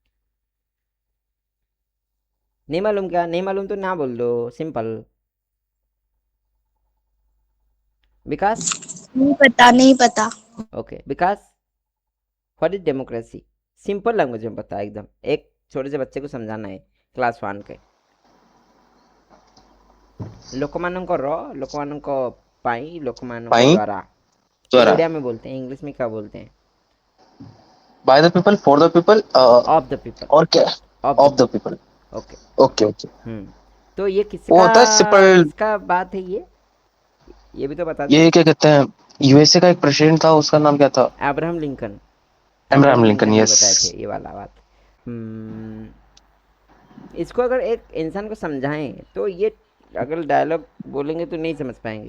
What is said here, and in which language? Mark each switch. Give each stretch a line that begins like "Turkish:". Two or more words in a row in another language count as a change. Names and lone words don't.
Hindi: नहीं मालूम, क्या नहीं मालूम तो ना बोल दो, सिंपल। विकास। नहीं पता, नहीं पता.
English: ओके विकास, what is democracy. simple language
Hindi: में बता, एकदम एक छोटे से बच्चे को समझाना है,
English: class one
Hindi: के।
Odia: ଲୋକମାନଙ୍କ ର ଲୋକମାନଙ୍କ ପାଇଁ ଲୋକମାନଙ୍କ पाई द्वारा। ये द्वारा
Hindi: ओडिया में बोलते हैं, इंग्लिश में क्या बोलते हैं।
English: by the people for the people of the people.
Hindi: और क्या
English: of the of the पीपल। पीपल। ओके। OK OK.
Hindi: तो ये वो किसका, होता है सिंपल। किसका बात है ये भी तो बता दे। ये क्या कहते हैं, यूएसए का एक प्रेसिडेंट था, उसका नाम क्या था? अब्राहम लिंकन। अब्राहम अब्राहम लिंकन, लिंकन जी यस। बताए थे ये वाला बात। हम्म, इसको अगर एक इंसान को समझाएं तो ये, अगर डायलॉग बोलेंगे तो नहीं समझ पाएंगे।